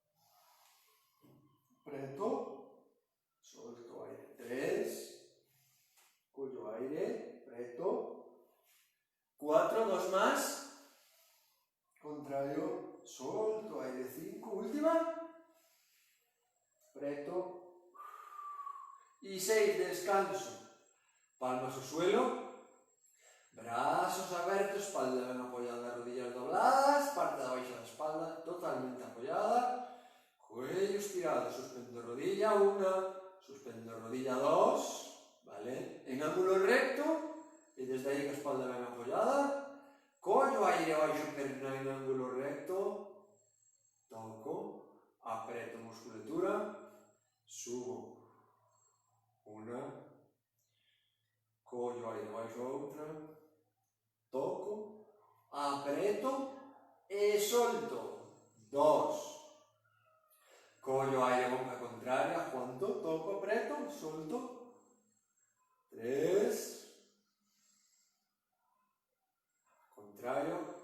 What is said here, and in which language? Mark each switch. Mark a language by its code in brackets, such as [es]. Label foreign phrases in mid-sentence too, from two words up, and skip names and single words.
[gl] apreto, solto aire, 3, collo aire, apreto, 4, 2 más, contrario, solto, aire, 5, última, preto, [es] y 6, descanso, palmas al suelo, brazos abiertos, espalda ben apoyada, rodillas dobladas, [gl] parte de baixa da espalda [es] totalmente apoyada, cuello estirado, suspendo rodilla 1, suspendo rodilla 2, ¿vale? En ángulo recto, y desde ahí la espalda [gl] ben apoyada, collo aire baixo perna en ángulo recto, toco, apreto musculatura, subo, 1, collo aire baixo outra, toco, apreto e solto, 2, collo aire boca contraria, aguanto, toco, apreto, solto, 3, contrario,